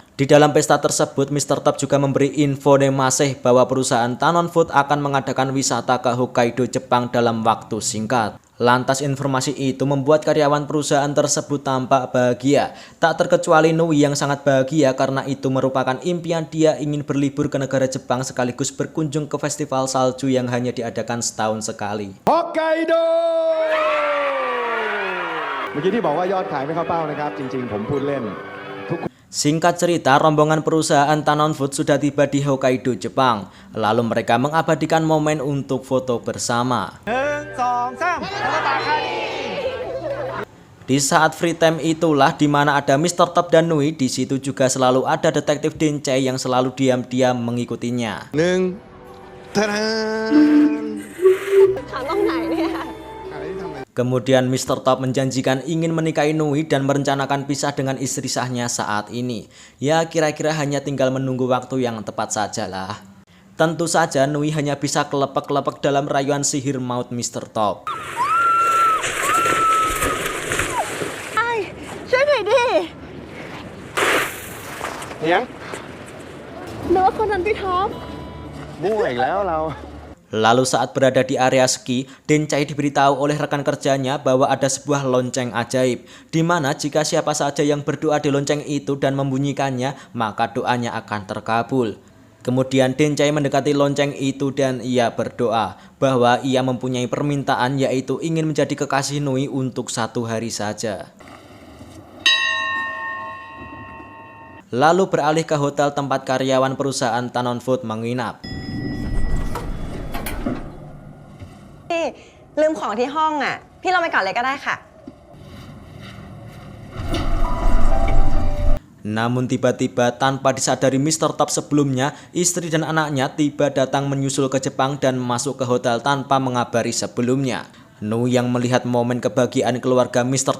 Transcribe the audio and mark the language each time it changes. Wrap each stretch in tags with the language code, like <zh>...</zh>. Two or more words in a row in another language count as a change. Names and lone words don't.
<id>Di dalam pesta tersebut, Mr. Top juga memberi info masih bahwa perusahaan Tanon Food akan mengadakan wisata ke Hokkaido, Jepang dalam waktu singkat. Lantas informasi itu membuat karyawan perusahaan tersebut tampak bahagia. Tak terkecuali Nui yang sangat bahagia karena itu merupakan impian dia ingin berlibur ke negara Jepang sekaligus berkunjung ke festival salju yang hanya diadakan setahun sekali.</id> <th>เมื่อกี้ที่บอกว่ายอดขายไม่เข้าเป้านะครับจริงๆผมพูดเล่น</th> <id>Singkat cerita, rombongan perusahaan Tanon Food sudah tiba di Hokkaido, Jepang. Lalu mereka mengabadikan momen untuk foto bersama. Di saat</id> <en>free time</en> <id>itulah di mana ada Mr. Top dan Nui, di situ juga selalu ada detektif Denchai yang selalu diam-diam mengikutinya.</id> <th>หนึ่งทะดาน</th> <id>Kemudian Mr. Top menjanjikan ingin menikahi Nui dan merencanakan pisah dengan istri sahnya saat ini. Ya kira-kira hanya tinggal menunggu waktu yang tepat sajalah. Tentu saja Nui hanya bisa kelepek-kelepek dalam rayuan sihir maut Mr. Top.</id> <th>ช่วยหน่อยดิ เนียง นึกว่าคนนั้นพี่ท็อป มั่วอีกแล้วเรา</th> <id>Lalu saat berada di area ski, Denchai diberitahu oleh rekan kerjanya bahwa ada sebuah lonceng ajaib, di mana jika siapa saja yang berdoa di lonceng itu dan membunyikannya, maka doanya akan terkabul. Kemudian Denchai mendekati lonceng itu dan ia berdoa bahwa ia mempunyai permintaan, yaitu ingin menjadi kekasih Nui untuk 1 hari saja. Lalu beralih ke hotel tempat karyawan perusahaan Tanon Food menginap.</id> <th>ลืมของที่ห้องอ่ะ พี่ลงไปก่อนเลยก็ได้ค่ะ</th> <id>Namun tiba-tiba tanpa disadari Mr. Top sebelumnya, istri dan anaknya tiba datang menyusul ke Jepang dan masuk ke hotel tanpa mengabari sebelumnya. Nui yang melihat momen kebahagiaan keluarga Mr.</id>